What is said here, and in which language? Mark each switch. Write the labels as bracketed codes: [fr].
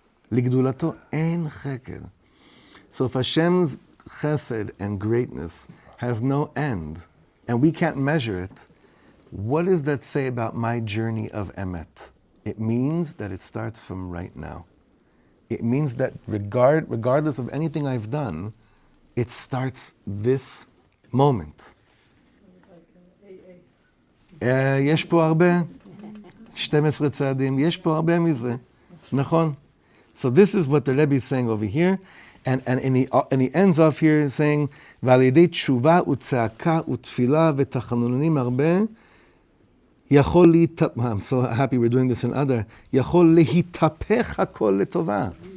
[en] Ligdulato ein Cheker. So if Hashem's chesed and greatness has no end, and we can't measure it, what does that say about my journey of emet? It means that it starts from right now. It means that regardless of anything I've done, it starts this moment. [he] יש פה הרבה, 12 צעדים, יש פה הרבה מזה, נכון? [en] So this is what the Rebbe is saying over here, and he ends off here saying, [he] ועל ידי תשובה וצעקה ותפילה ותחנונים הרבה, יכול [en] I'm so happy we're doing this in other, [he] יכול להתהפך הכל לטובה.